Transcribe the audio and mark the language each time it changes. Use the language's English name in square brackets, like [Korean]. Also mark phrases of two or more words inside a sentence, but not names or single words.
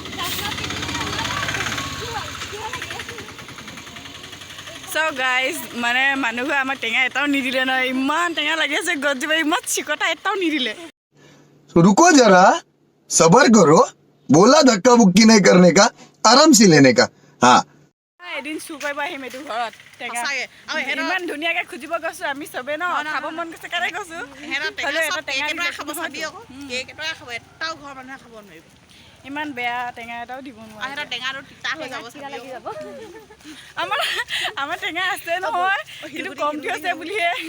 [English] so guys [Assamese] মানুহবোৰে আমাক টেঙা এটাও নিদিলে নহয়। ইমান টেঙা লাগি আছে গছজোপা, ইমান চিকটা এটাও নিদিলে। [Hindi] रुको जरा सबर करो बोला धक्का बुक्की नहीं करने का आराम से लेने का हाँ [Assamese] এদিন চুৰ কৰিব আহিম এইটো ঘৰত টেঙা। ইমান ধুনীয়াকে খুজিব গৈছো আমি চবে ন, খাব মন গৈছে কাৰণে গৈছো। ইমান বেয়া টেঙা এটাও দিব নোৱাৰে। আমাৰ টেঙা আছে নহয়, কিন্তু কমটি আছে বুলিহে।